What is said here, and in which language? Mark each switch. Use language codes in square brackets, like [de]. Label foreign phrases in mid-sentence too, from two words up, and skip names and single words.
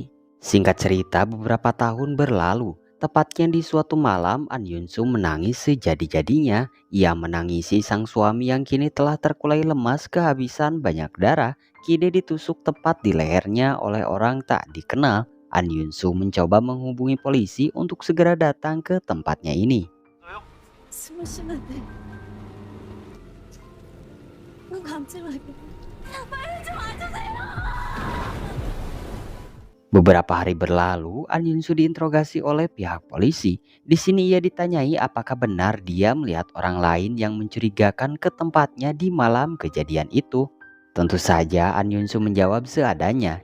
[id] Singkat cerita, beberapa tahun berlalu. Tepatnya di suatu malam, An Yun-soo menangis sejadi-jadinya. Ia menangisi sang suami yang kini telah terkulai lemas kehabisan banyak darah. Ki-dae ditusuk tepat di lehernya oleh orang tak dikenal. An Yun-soo mencoba menghubungi polisi untuk segera datang ke tempatnya ini. [ko] 숨을 쉬는데 눈 감지 말고 빨리 좀 와주세요. [id] Beberapa hari berlalu, An Yun-soo diinterogasi oleh pihak polisi. Di sini ia ditanyai apakah benar dia melihat orang lain yang mencurigakan ke tempatnya di malam kejadian itu. Tentu saja An Yun-soo menjawab seadanya.